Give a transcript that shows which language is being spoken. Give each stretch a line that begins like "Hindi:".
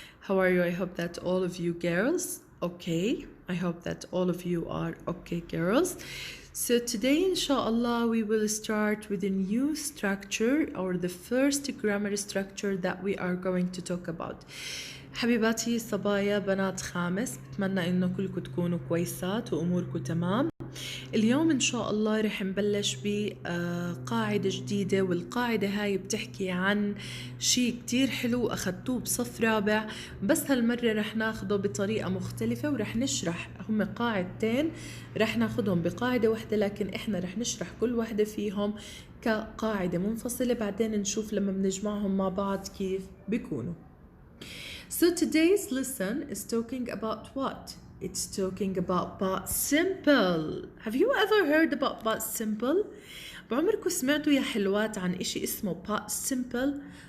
English: How are you? I hope that all of you girls, okay. I hope that all of you are okay, girls. So today, inshallah, we will start with a new structure or the first grammar structure that we are going to talk about.
Arabic: حبيباتي صبايا بنات خامس، بتمنى انه كلكم تكونوا كويسات واموركم تمام. اليوم إن شاء الله رح نبلش بقاعدة جديدة، والقاعدة هاي بتحكي عن شيء كتير حلو أخدتوه بصف رابع، بس هالمرة رح ناخده بطريقة مختلفة ورح نشرح. هم قاعدتين رح ناخدهم بقاعدة واحدة، لكن إحنا رح نشرح كل واحدة فيهم كقاعدة منفصلة، بعدين نشوف لما بنجمعهم مع بعض كيف بيكونوا.
English: So today's lesson is talking about what? It's talking about past simple. Have you ever heard about past simple?
Arabic: بعمركم سمعتوا يا حلوات عن إشي اسمه past simple?